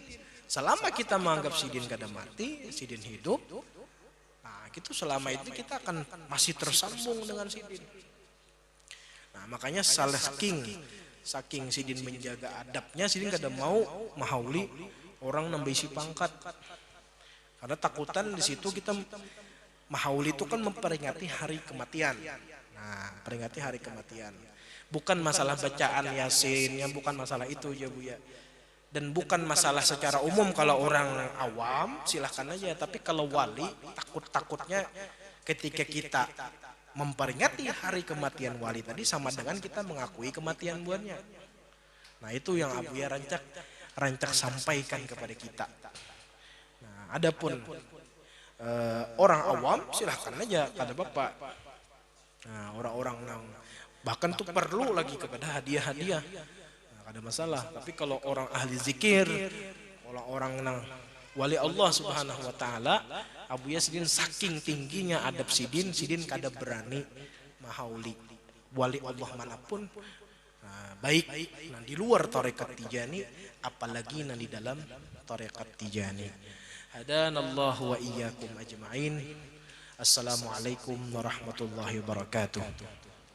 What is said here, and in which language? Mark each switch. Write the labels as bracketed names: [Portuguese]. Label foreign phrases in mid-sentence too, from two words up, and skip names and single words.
[Indonesian] Selama kita menganggap Sidin kada mati, Sidin hidup, itu selama itu kita akan masih tersambung dengan Sidin. Nah, makanya saking Sidin menjaga adabnya, Sidin kada mau mahauli orang nambah pangkat. Karena takutan di situ kita mahauli itu kan memperingati hari kematian. Nah, peringati hari kematian. Bukan masalah bacaan Yasin, bukan masalah itu ya Bu ya. Dan bukan masalah secara umum, kalau orang awam silahkan aja, tapi kalau wali takutnya ketika kita memperingati hari kematian wali tadi sama dengan kita mengakui kematian buahnya. Nah itu yang Abuya rancak sampaikan kepada kita. Nah adapun orang awam silahkan aja kada bapak. Nah orang-orang yang bahkan tuh perlu lagi kepada hadiah-hadiah, ada masalah. Tapi kalau orang ahli zikir, orang-orang nang wali [Arabic] الله سبحانه وتعالى, [Indonesian] Abuya Sidin saking tingginya adab Sidin kada berani mahauli wali Allah manapun. baik nah di luar tarekat Tijani, apalagi nah di dalam tarekat Tijani. [Arabic] هدانا الله وإياكم أجمعين. السلام عليكم ورحمة الله وبركاته.